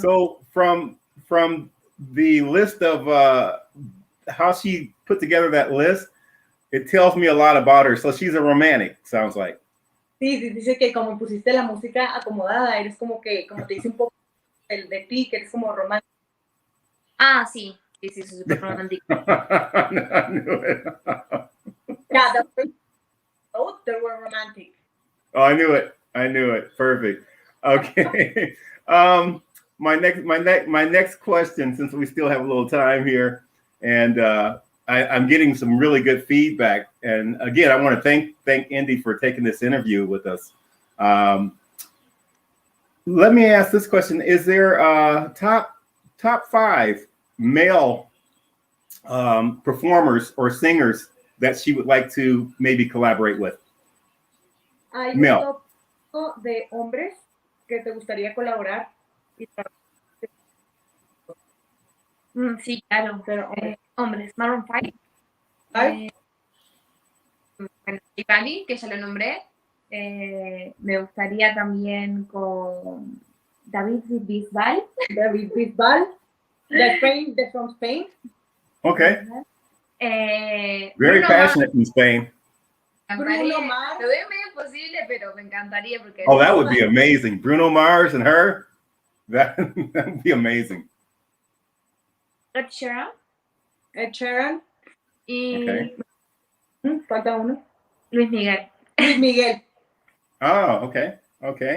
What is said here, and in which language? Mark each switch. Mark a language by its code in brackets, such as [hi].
[en] So from the list of how she put together that list, it tells me a lot about her. So she's a romantic, sounds like. [es] Sí, dice que como pusiste la música acomodada, eres como que, como te dice un poco de ti, que eres como romántico. Ah, sí. Sí, sí, soy súper romántico. [en] I knew it. Yeah, the first note, they were romantic. Oh, I knew it. I knew it. Perfect. Okay. My next question, since we still have a little time here, and I'm getting some really good feedback. And again, I want to thank Indi for taking this interview with us. Let me ask this question: is there top 5 male performers or singers that she would like to maybe collaborate with? [es] Hay Mel. un top de hombres que te gustaría colaborar. Sí, claro. Pero Hombres, Maroon 5. Ay. Bueno, y Cali, que ya lo nombré. Me gustaría también con David Bisbal. [en] David Bisbal, they're from Spain. Okay. Very Bruno passionate in Spain. Bruno Mars. [es] Lo veo medio imposible, pero me encantaría porque. [en] Oh, that would be amazing. Bruno Mars and her. That would be amazing. Ed Sheeran. Ed Sheeran. [es] Y [en] Okay. [es] Falta uno. Luis Miguel. Luis Miguel. [en] Oh, okay. Okay.